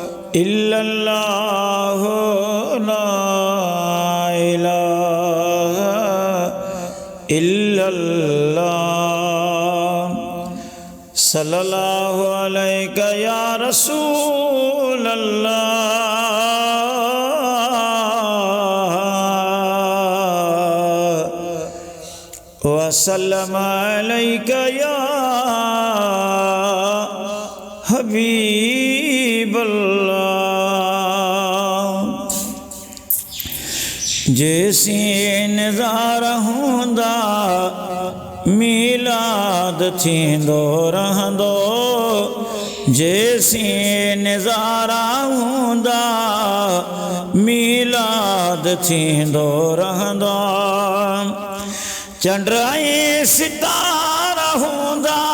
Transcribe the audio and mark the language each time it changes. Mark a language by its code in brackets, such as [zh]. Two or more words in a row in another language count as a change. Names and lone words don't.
[ar] إلا الله لا إله إلا الله صلى الله عليك يا رسول الله وسلم عليك يا حبيب الله [sd] जैसी नज़ारा हुंदा मीलाद थींदो रहंदो जैसी नज़ारा हुंदा मीलाद थींदो रहंदो चंड ऐं सितारा हुंदा